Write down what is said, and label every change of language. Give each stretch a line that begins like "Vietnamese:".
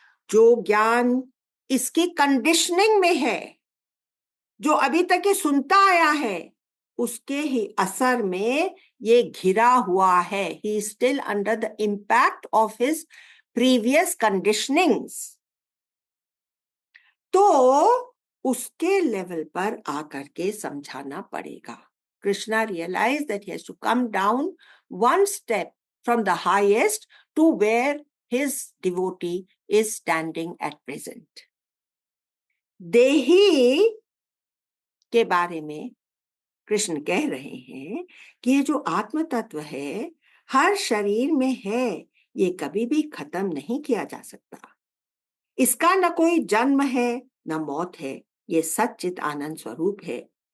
Hindi: जो ज्ञान इसकी कंडीशनिंग में है, जो अभी तक ये सुनता आया है, उसके ही असर में ये घिरा हुआ है।
English: He is still under the impact of his previous conditionings.
Hindi: तो उसके लेवल पर आकर के समझाना पड़ेगा.
English: Krishna realized that he has to come down one step from the highest to where his devotee is standing at present.
Hindi: देही के बारे में कृष्ण कह रहे हैं कि ये जो आत्म तत्व है हर शरीर में है, ये कभी भी खत्म नहीं किया जा सकता. इसका न कोई जन्म है न मौत है, ये सच्चित आनंद स्वरूप है.